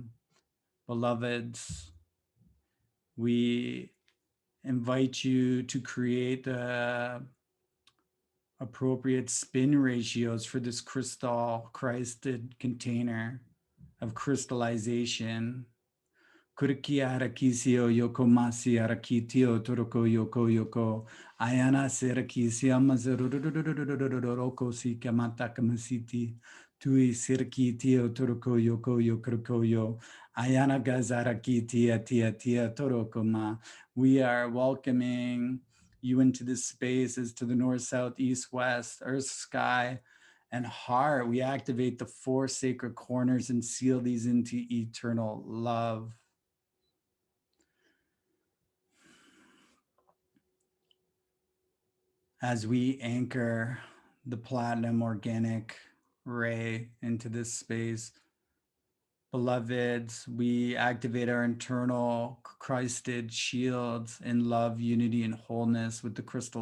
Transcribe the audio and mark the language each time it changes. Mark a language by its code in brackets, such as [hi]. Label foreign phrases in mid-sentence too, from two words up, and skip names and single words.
[en] Beloveds, we invite you to create the appropriate spin ratios for this crystal Christed container of crystallization. Kuriki arakisio yoko masi arakitio toroko yoko yoko ayana serakisia mazaroko si kamata kamasiti tui sirkitio toroko yoko yoko yo ayana gazarakitia tia tia toroko ma. We are welcoming you into this space as to the north, south, east, west, earth, sky, and heart. We activate the four sacred corners and seal these into eternal love. As we anchor the platinum organic ray into this space, beloveds, we activate our internal Christed shields in love, unity, and wholeness with the crystal